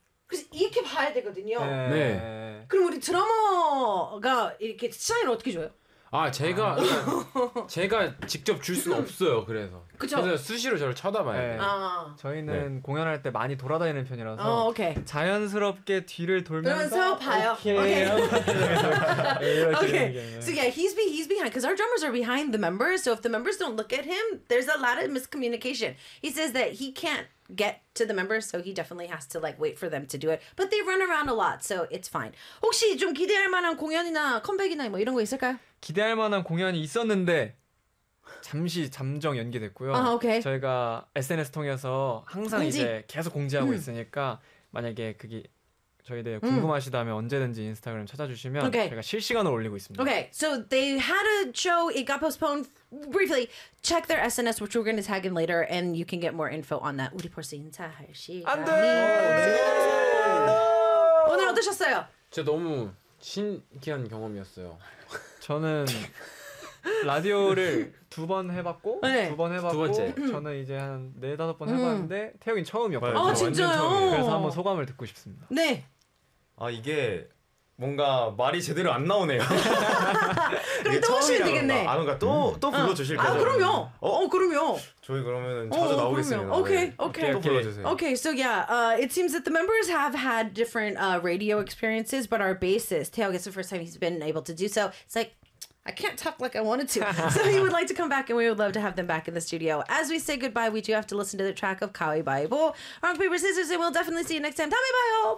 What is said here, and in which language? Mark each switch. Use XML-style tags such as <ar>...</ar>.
<ko>그래서 이렇게 봐야 되거든요. 네. 네. 그럼 우리 드러머가 이렇게 사인을 어떻게 줘요? 아 제가 제가 직접 줄 수 없어요. 그래서 그쵸? 그래서 수시로 저를 쳐다봐야 돼. 네. 아. 저희는 네. 공연할 때 많이 돌아다니는 편이라서 어, 오케이. 자연스럽게 뒤를 돌면서 봐요. 오케이.</ko> <en>So yeah, he's behind because our drummers are behind the members. So if the members don't look at him, there's a lot of miscommunication. He says that he can't get to the members, so he definitely has to like wait for them to do it. But they run around a lot, so it's fine.</en> <ko>혹시 좀 기대할 만한 공연이나 컴백이나 뭐 이런 거 있을까요? 기대할 만한 공연이 있었는데 잠시 잠정 연기됐고요. 아, 오케이. 저희가 SNS 통해서 항상 공지. 이제 계속 공지하고 있으니까 만약에 그게 저희 대해 궁금하시다면 언제든지 인스타그램 찾아주시면 오케이. 저희가 실시간으로 올리고 있습니다. 오케이.</ko> <en>So they had a show, it got postponed briefly. Check their SNS, which we're going to tag in later, and you can get more info on that.</en> <ko>우리 벌써 인사할 시간. 안돼. 네. 네. 오늘 어떠셨어요? 진짜 너무 신기한 경험이었어요. 저는 라디오를 두 번 해봤고 네. 두 번 해봤고 두 번째. 저는 이제 한 네 다섯 번 해봤는데 태혁이는 처음이었거든요. 아 진짜요? 그래서 한번 소감을 듣고 싶습니다. 네. 아 이게 뭔가 말이 제대로 안 나오네요. 그럼 또 오시면 되겠네. 아 그러니까 또 불러주실 거죠? 아 그럼요. 어 그럼요. 저희 그러면 자주 나오겠습니다. 오케이 오케이 또 불러주세요.</ko> <en>오케이 so yeah, it seems that the members have had different radio experiences, but our bassist, 태혁, it's the first time he's been able to do so. It's like I can't talk like I wanted to. So he would like to come back and we would love to have them back in the studio. As we say goodbye, we do have to listen to the track of Kawaii Bible, Rock, Paper, Scissors, and we'll definitely see you next time. Tommy, bye-o.</en>